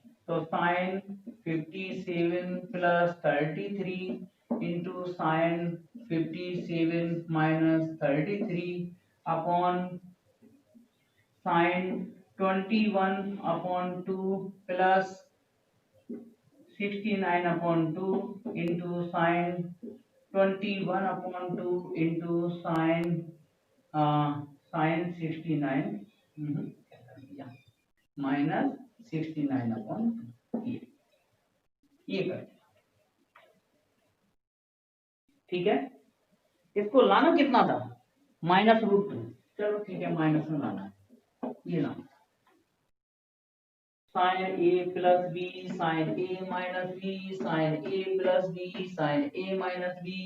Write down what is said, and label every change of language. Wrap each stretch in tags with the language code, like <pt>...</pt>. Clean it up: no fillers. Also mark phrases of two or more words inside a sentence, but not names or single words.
<en>तो sine 57 plus 33 into sine 57 minus 33 upon sine 21 upon 2 plus 69 upon 2 into sine 21 upon 2 into sine sine 69 minus 69 upon</en> <hi>ये कर, ठीक है। इसको लाना कितना था, -√2। चलो ठीक है, माइनस में लाना है, ये लाना</hi> <en>sine A plus B sine A minus B sine A plus B sine A minus B.</en>